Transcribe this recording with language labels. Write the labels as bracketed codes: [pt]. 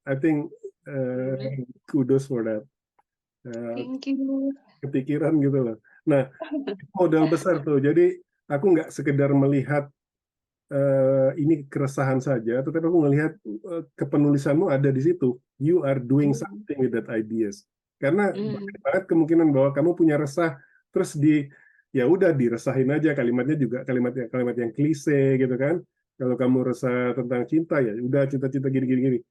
[en] I think kudos for that. Thank you. [id] Kepikiran gitu loh. Nah, modal besar tuh. Jadi aku nggak sekedar melihat ini keresahan saja, tetapi aku melihat kepenulisanmu ada di situ. [en] You are doing something with that ideas. [id] Karena banyak banget kemungkinan bahwa kamu punya resah, terus ya udah diresahin aja, kalimatnya juga kalimat yang klise gitu kan. Kalau kamu resah tentang cinta, ya udah cinta-cinta gini-gini.